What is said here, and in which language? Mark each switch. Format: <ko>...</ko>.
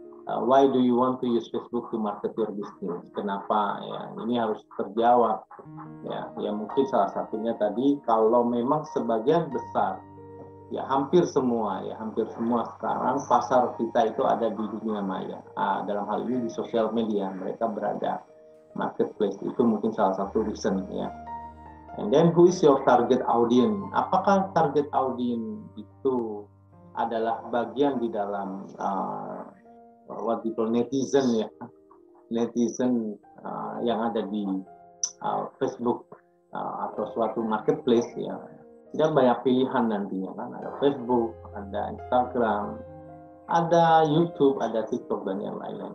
<en>Why do you want to use Facebook to market your business?</en> <id>Kenapa ya? Ini harus terjawab ya. Ya mungkin salah satunya tadi kalau memang sebagian besar ya hampir semua sekarang pasar kita itu ada di dunia maya. Dalam hal ini di sosial media mereka berada, marketplace itu mungkin salah satu reason ya.</id> <en>And then who is your target audience?</en> <id>Apakah target audience itu adalah bagian di dalam</id> <en>what we call netizen</en> <id>ya, netizen yang ada di Facebook atau suatu marketplace ya. Dia banyak pilihan nantinya kan, ada Facebook, ada Instagram, ada YouTube, ada TikTok dan yang lain-lain.</id>